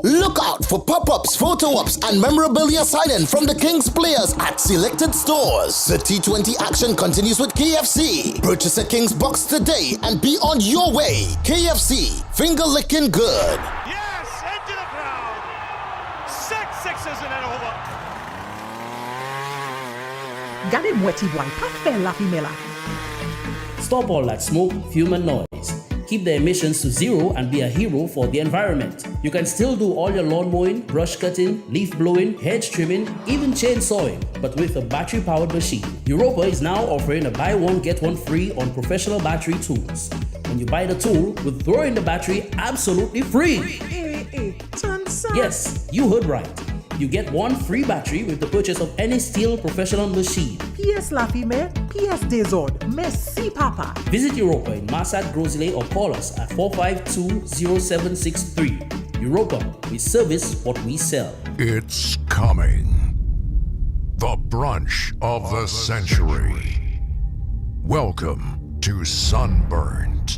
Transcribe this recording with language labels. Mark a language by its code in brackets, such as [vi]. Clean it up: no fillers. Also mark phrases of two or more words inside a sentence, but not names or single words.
[en] Look out for pop-ups, photo-ops, and memorabilia sign-in from the Kings players at selected stores. The T20 action continues with KFC. Purchase a Kings box today and be on your way. KFC, finger-licking good. Yes, into the crowd. 6 sixes and an over. [acf] Gade mweti boy, pa fe la femela. [en] Stop all that smoke, fume, and noise. Keep the emissions to zero and be a hero for the environment. You can still do all your lawn mowing, brush cutting, leaf blowing, hedge trimming, even chainsawing, but with a battery-powered machine. Europa is now offering a buy one get one free on professional battery tools. When you buy the tool, we'll throw in the battery absolutely free. Yes, you heard right. You get 1 free battery with the purchase of any steel professional machine. [acf] PS la femelle, PS desord. Merci papa. [en] Visit Europa in Massat, Grosley, or call us at 452-0763. Europa, we service what we sell. It's coming. The brunch of the century. Welcome to Sunburnt.